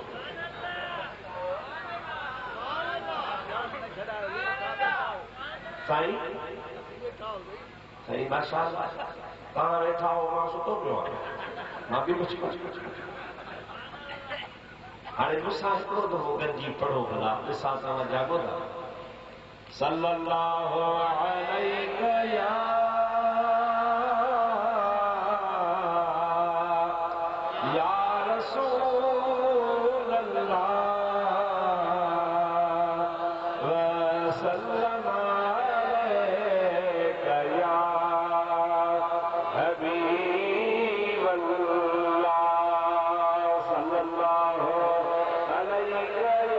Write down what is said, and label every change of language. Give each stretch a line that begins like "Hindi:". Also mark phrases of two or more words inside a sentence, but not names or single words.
Sindhi: साईं साईं माशाअल्लाह, तव्हां वेठा हो, मां सुतो पियो आहियां, मां बि कुझु हाणे मूंसां हिकिड़ो दफ़ो गॾिजी पढ़ो भला, ॾिसां तव्हां जाॻो था।
Arabic: صلى الله عليك يا رسول الله وسلم عليك يا حبيب الله صلى الله عليك